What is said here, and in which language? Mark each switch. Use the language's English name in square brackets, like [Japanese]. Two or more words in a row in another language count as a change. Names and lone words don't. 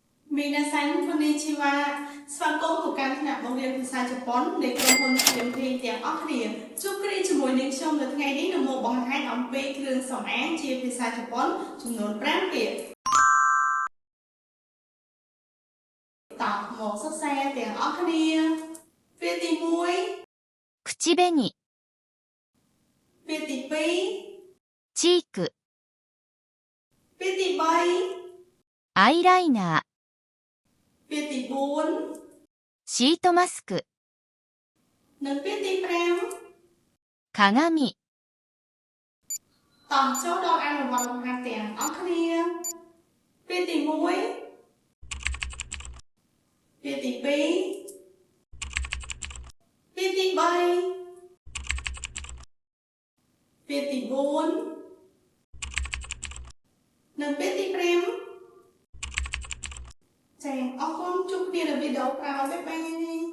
[Japanese] みなさん こんにちは [Khmer] ស្វាគមន៍មកកាន់ថ្នាក់បង្រៀនភាសាជប៉ុននៃក្រុមហ៊ុន TMT ទាំងអស់គ្នាជួបគ្នាជាមួយនឹងខ្ញុំនៅថ្ងៃនេះនឹងមកបង្ហាញអំពីគ្រឿងសម្អាងជាភាសាជប៉ុនចំនួន5ពាក្យតោះមកសិក្សាទាំងអស់គ្នាពាក្យទី1 [Japanese] 口紅 [Khmer] ពាក្យទី2 [Japanese] チーク [Khmer] ពាក្យទី3 [Japanese] アイライナー [Khmer] ពាក្យទី4 [Japanese] シートマスク [Khmer] និងពាក្យទី5 [Japanese] 鏡 [Khmer] តោះចូលដល់អនុវត្តលំហាត់ទាំងអស់គ្នាពាក្យទី1ពាក្យទី2ពាក្យទី3ពាក្យទី4និងពាក្យទី5ចា៎អរគុណជួបគ្នានៅវីដេអូក្រោយបាយបាយ